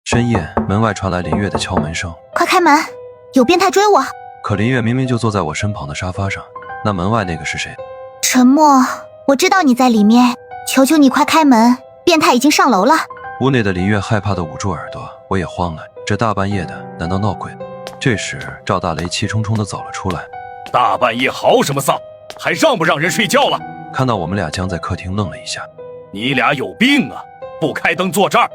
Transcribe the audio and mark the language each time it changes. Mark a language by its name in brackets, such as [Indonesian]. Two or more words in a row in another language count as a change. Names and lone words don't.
[Chinese] 深夜，門外傳來林月的敲門聲。快開門，有變態追我！可林月明明就坐在我身旁的沙發上，那門外那個是誰？沉默，我知道你在裡面，求求你快開門，變態已經上樓了。屋內的林月害怕地捂住耳朵，我也慌了，這大半夜的，難道鬧鬼？這時趙大雷氣冲冲地走了出來。大半夜嚎什麼喪，還讓不讓人睡覺了？看到我們倆僵在客廳，愣了一下。你倆有病啊，不開燈坐這兒。